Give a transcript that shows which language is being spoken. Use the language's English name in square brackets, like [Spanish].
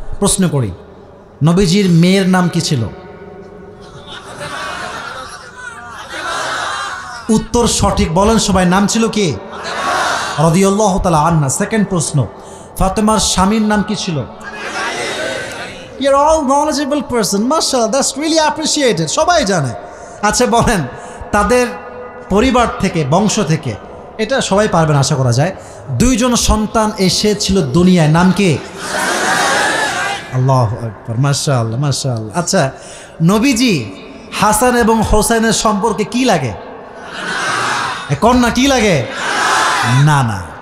[Bangla] প্রশ্ন করি, নবীজির মেয়ের নাম কি ছিল? উত্তর সঠিক, বলেন সবাই, নাম ছিল কি? রাদিয়াল্লাহু তাআলা আনহা। সেকেন্ড প্রশ্ন, ফাতেমার স্বামীর নাম কি ছিল? [English] You're all knowledgeable person, mashallah, that's really appreciated, [Bangla] সবাই জানে। আচ্ছা বলেন, তাদের পরিবার থেকে, বংশ থেকে, এটা সবাই পারবেন আশা করা যায়, 2 জন সন্তান এসেছিল দুনিয়ায়, নাম কি? আল্লাহু আকবার, মাশাআল্লাহ মাশাআল্লাহ। আচ্ছা, নবীজি হাসান এবং হোসেনের সম্পর্কে কি লাগে? কন্যা কি লাগে? না না।